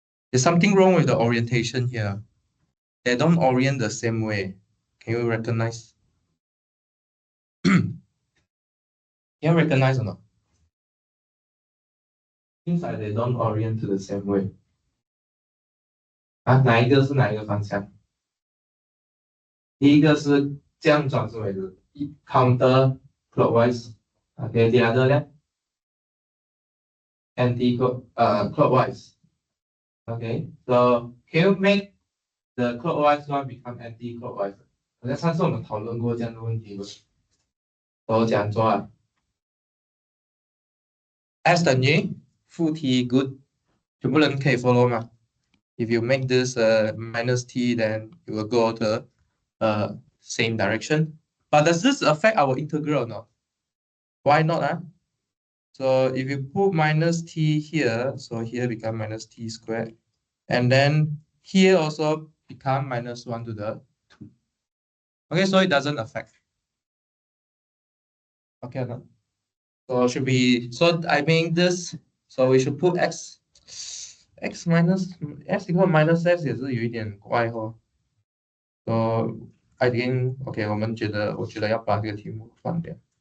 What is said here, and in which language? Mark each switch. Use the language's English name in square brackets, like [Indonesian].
[English] There's something wrong with the orientation here. They don't orient the same way. Can you recognize? Can you recognize or not? Seems like they don't orient to the same way. [Chinese] 啊，哪一个是哪一个方向？第一个是这样转是为的，counter clockwise。 [English] Okay, the other 呢？anti clockwise. Okay, so can you make the clockwise one become anti clockwise？ [Chinese] 好像上次我们讨论过这样的问题，我讲做啊。 S 等于负 t good，全部人可以 follow 吗？ [English] If you make this minus t, then you will go the same direction. But does this affect our integral or not? Why not? So if you put minus t here, so here become minus t squared. And then here also become minus 1 to the 2. Okay, so it doesn't affect. Okay, no? So should be, so I mean this, so we should put x minus x equal minus x [Chinese] 也是有一点怪哦。 [English] So I think OK， [Chinese] 我觉得要把这个题目放掉。